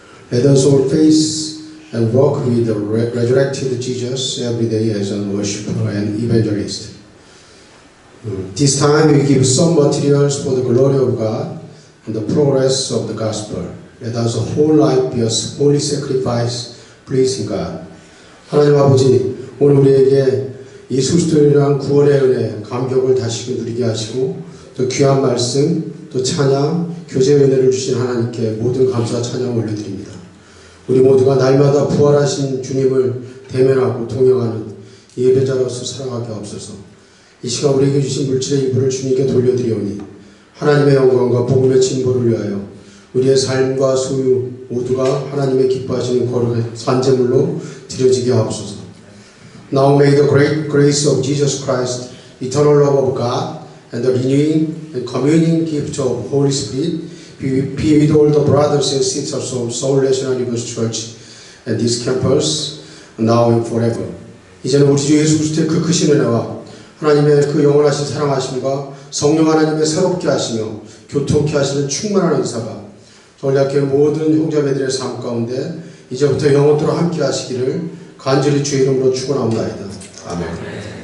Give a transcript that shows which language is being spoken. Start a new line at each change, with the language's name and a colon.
English: Let us all face and walk with the resurrected Jesus every day as a worshiper and evangelist. This time we give some materials for the glory of God and the progress of the gospel. Let us whole life be a holy sacrifice, pleasing God.
Korean: 하나님 아버지, 오늘 우리에게 예수 그리스도를 구원의 은혜, 감격을 다시 누리게 하시고 또 귀한 말씀, 또 찬양, 교제의 은혜를 주신 하나님께 모든 감사 찬양 올려드립니다. 우리 모두가 날마다 부활하신 주님을 대면하고 동행하는 예배자로서 살아가게 하옵소서. 이 시간 우리에게 주신 물질의 일부를 주님께 돌려드리오니 하나님의 영광과 복음의 진보를 위하여 우리의 삶과 소유 모두가 하나님의 기뻐하시는 거룩의 산제물로 드려지게 하옵소서.
English: Now may the great grace of Jesus Christ, eternal love of God, and the renewing and communing gift of Holy Spirit be with all the brothers and sisters of Seoul National Universe Church and this campus, now and forever.
Korean: 이제는 우리 주 예수 그리스도의 그 크신 은혜와 하나님의 그 영원하신 사랑하심과 성령 하나님의 새롭게 하시며 교통케 하시는 충만한 은사가 전략교회 모든 형제자매들의 삶 가운데 이제부터 영원토록 함께 하시기를 간절히 주의 이름으로 축원하옵나이다. 아멘.